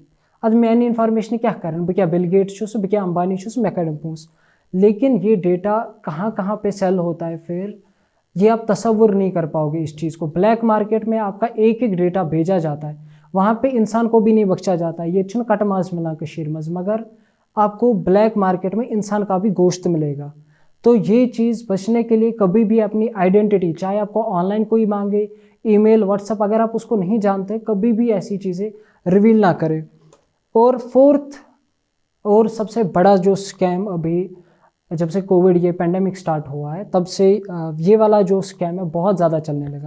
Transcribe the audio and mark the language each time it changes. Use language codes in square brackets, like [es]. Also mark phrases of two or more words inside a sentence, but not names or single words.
[hi] अब मैंने इन्फॉर्मेशन क्या करें, [ks] बह क्या बिल गेट्स छुस, बह क्या अंबानी छुस, मैं कड़म पूस। [hi] लेकिन ये डेटा कहाँ कहाँ पे सेल होता है फिर, ये आप तसव्वुर नहीं कर पाओगे इस चीज़ को। ब्लैक मार्केट में आपका एक एक डेटा भेजा जाता है, वहाँ पे इंसान को भी नहीं बख्शा जाता है। [ks] ये छुन कट मास मिला कशीर मज, [hi] मगर आपको ब्लैक मार्केट में इंसान का भी गोश्त मिलेगा। तो ये चीज़ बचने के लिए कभी भी अपनी आइडेंटिटी, चाहे आपको ऑनलाइन कोई मांगे, ईमेल, व्हाट्सएप, अगर आप उसको नहीं जानते कभी भी ऐसी चीज़ें रिवील ना करें। और फोर्थ और सबसे बड़ा जो स्कैम अभी जब से कोविड ये पेंडेमिक स्टार्ट हुआ है तब से ये वाला जो स्कैम है बहुत ज़्यादा चलने लगा।